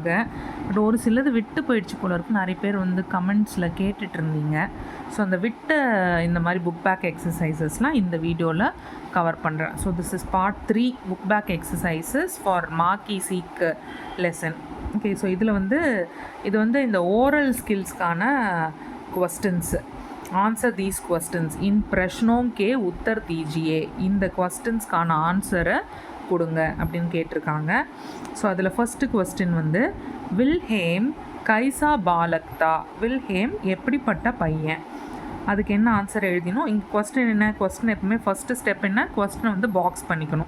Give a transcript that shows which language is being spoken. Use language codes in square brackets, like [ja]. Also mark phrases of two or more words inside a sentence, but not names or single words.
[ta] பட் ஒரு சிலது விட்டு போயிடுச்சு போல இருக்கு. நிறைய பேர் வந்து கமெண்ட்ஸில் கேட்டுட்டு இருந்தீங்க. ஸோ அந்த விட்ட இந்த மாதிரி [en] book back exercises [ta] இந்த வீடியோவில் கவர் பண்ணுறேன். [en] So this is part 3 book back exercises for Maa Ki Seekh lesson. [ta] ஓகே, ஸோ இதில் வந்து இது வந்து இந்த [en] oral skills questions answer these questions [hi] इन प्रश्नों के उत्तर दीजिए. [ta] இந்த क्वेश्चंसக்கான ஆன்சரை கொடுங்க அப்படின்னு கேட்டிருக்காங்க. ஸோ அதில் [en] first question [ta] வந்து வில்ஹேம் [hi] कैसा बालक था. [ta] வில்ஹேம் எப்படிப்பட்ட பையன், அதுக்கு என்ன ஆன்சர் எழுதினோம். இங்கே கொஸ்டின் என்ன, கொஸ்டின் எப்பவுமே [en] first step [ta] என்ன, கொஸ்டினை வந்து பாக்ஸ் பண்ணிக்கணும்.